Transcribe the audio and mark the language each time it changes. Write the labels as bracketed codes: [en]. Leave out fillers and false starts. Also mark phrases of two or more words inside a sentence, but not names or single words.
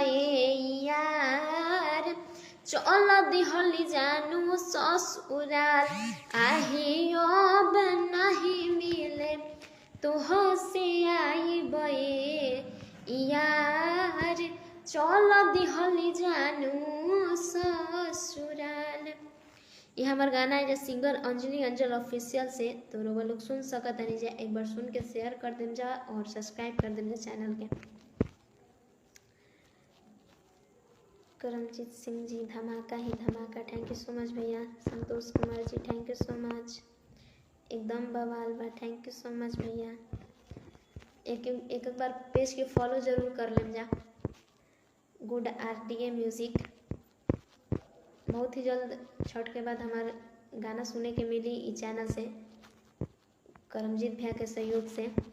[bho] यार चल दिहली जानू ससुराल आहे अब नहीं मिले तो हसी आई यार चल दिहली जानू ससुराल। ये हमार गाना है जो सिंगर अंजलि अंजल ऑफिशियल से, तो वो लोग सुन सकत नहीं जा, एक बार सुन के शेयर कर देम जा और सब्सक्राइब कर देम जा चैनल के। करमजीत सिंह जी धमाका ही धमाका, [en] thank you so much भैया। [bho] संतोष कुमार जी [en] thank you so much, [bho] एकदम बवाल बा, [en] thank you so much भैया। [bho] एक बार पेज के फॉलो जरूर कर लेम जा। गुड RTA म्यूजिक, बहुत ही जल्द छठ के बाद हमारे गाना सुने के मिली इस चैनल से, करमजीत भैया के सहयोग से।